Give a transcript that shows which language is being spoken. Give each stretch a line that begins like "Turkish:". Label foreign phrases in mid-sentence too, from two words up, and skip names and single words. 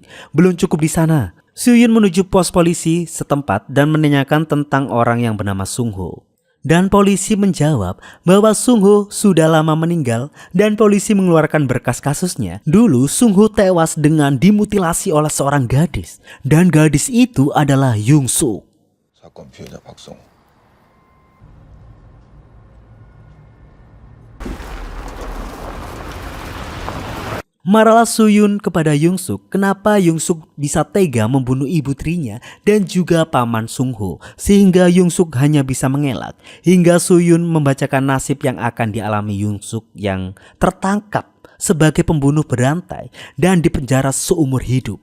Indonesian: Belum cukup di sana, Suyun menuju pos polisi setempat dan menanyakan tentang orang yang bernama Sungho. Dan polisi menjawab bahwa Sungho sudah lama meninggal dan polisi mengeluarkan berkas kasusnya. Dulu Sungho tewas dengan dimutilasi oleh seorang gadis dan gadis itu adalah Yongsuk.
Korean: 사건 피해자 박성호.
Indonesian: Marahlah Suyun kepada Yongsuk kenapa Yongsuk bisa tega membunuh ibu tirinya dan juga Paman Sungho sehingga Yongsuk hanya bisa mengelak hingga Suyun membacakan nasib yang akan dialami Yongsuk yang tertangkap sebagai pembunuh berantai dan dipenjara seumur hidup.